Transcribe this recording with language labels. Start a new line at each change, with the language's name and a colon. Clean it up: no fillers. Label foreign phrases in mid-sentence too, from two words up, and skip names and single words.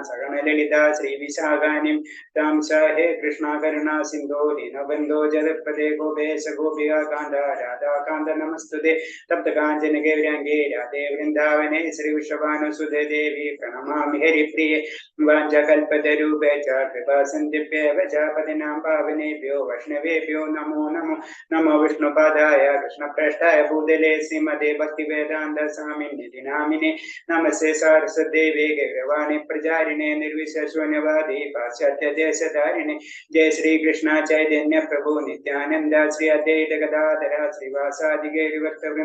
Sanskrit: സഹന ലളിത ശ്രീവിശാഖാനിം താം ഹേ കൃഷ്ണ കരുണാ സിന്ധോ ദീനബന്ധോ ജഗത്പദേ ഗോപേശ ഗോപികാ കാന്ത രാധാകാന്ത നമസ്തുതേ തപ്തകാഞ്ചന ഗൗരാംഗേ രാധേ വൃന്ദാവനേ ശ്രീ വൃഷഭാനുസുതേ ദേവി പ്രണമാമി ഹരിപ്രിയേ വാഞ്ചകൽപതരൂപേ ച കൃപാസിന്ധിഭ്യേവ ച പതിനാം പാവനേഭ്യോ വൈഷ്ണവേഭ്യോ നമോ നമോ. നമോ വിഷ്ണുപാദായ കൃഷ്ണപ്രേഷ്ഠായ ഭൂതലേ ശ്രീമതേ ഭക്തിവേദാന്ത സ്വാമിനി നാമിനെ നമസ്തേ സാരസ്വതേവേ ഗൗരവാണി പ്രചാരിണേ നിർവിശേഷണ്യവാദി പാശ്ചാത്യദേശധാരിണേ. ജയ ശ്രീകൃഷ്ണ ചൈതന്യ പ്രഭു നിത്യാനന്ദ ശ്രീ അദ്വൈത ഗദാധര ശ്രീവാസാദി ഗൗരിഭക്തവൃന്ദ.